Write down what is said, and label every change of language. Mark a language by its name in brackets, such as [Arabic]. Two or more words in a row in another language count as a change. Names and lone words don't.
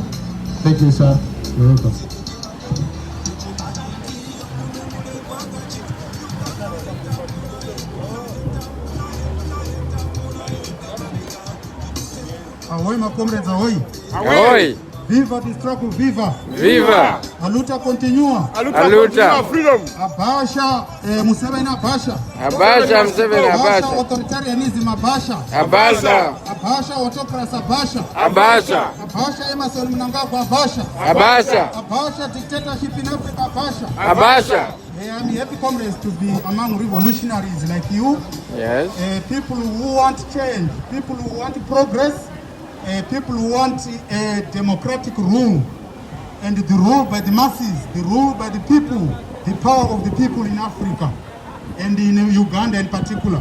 [English] Thank you, sir. You're welcome. Ahoy, my comrades, ahoy. Ahoy. Viva the struggle, viva! Viva! [Portuguese] A luta continua! A luta! [English] Freedom! [Ganda] Abasha, Museveni abasha! Abasha, Museveni abasha! Authoritarianism abasha! Abasha! Abasha, autocracy abasha! Abasha! Abasha, Emerson Mnangagwa abasha! Abasha! [English] Abasha, dictatorship in Africa abasha! [Ganda] Abasha! [English] I'm happy, comrades, to be among revolutionaries like you. Yes. People who want change, people who want progress, people who want a democratic rule, and the rule by the masses, the rule by the people, the power of the people in Africa, and in Uganda in particular.